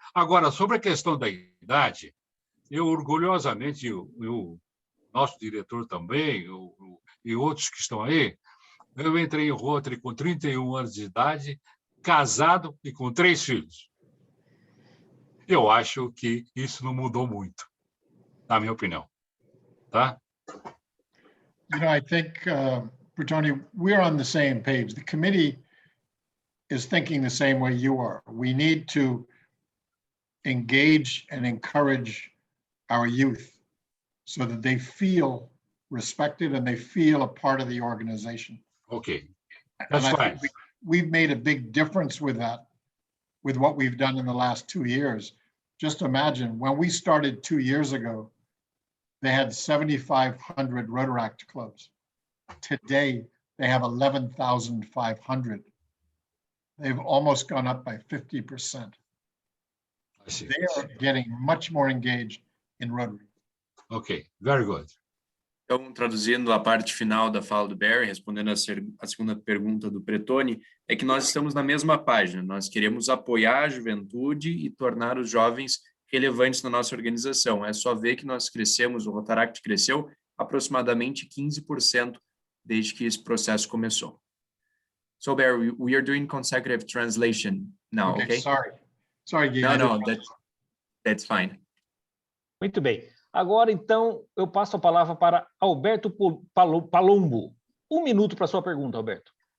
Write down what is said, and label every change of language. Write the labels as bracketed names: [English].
[Portuguese] Agora, sobre a questão da idade, eu orgulhosamente, o nosso diretor também, e outros que estão aí, eu entrei em Rotary com 31 anos de idade, casado e com 3 filhos. Eu acho que isso não mudou muito, na minha opinião. Tá? [English] You know, I think, Bertoni, we're on the same page. The committee is thinking the same way you are. We need to engage and encourage our youth so that they feel respected and they feel a part of the organization. Okay, that's fine. We've made a big difference with that, with what we've done in the last 2 years. Just imagine, when we started 2 years ago, they had 7,500 Rotaract clubs. Today, they have 11,500. They've almost gone up by 50%. I see. They are getting much more engaged in Rotary. Okay, very good. [Portuguese] Então, traduzindo a parte final da fala do Barry, respondendo a segunda pergunta do Pretoni, é que nós estamos na mesma página. Nós queremos apoiar a juventude e tornar os jovens relevantes na nossa organização. É só ver que nós crescemos, o Rotaract cresceu aproximadamente 15% desde que esse processo começou. [English] So, Barry, we are doing consecutive translation now, okay? Sorry, Guilherme. No, that's fine. [Portuguese] Muito bem. Agora, então, eu passo a palavra para Alberto Palombo. 1 minuto para a sua pergunta, Alberto.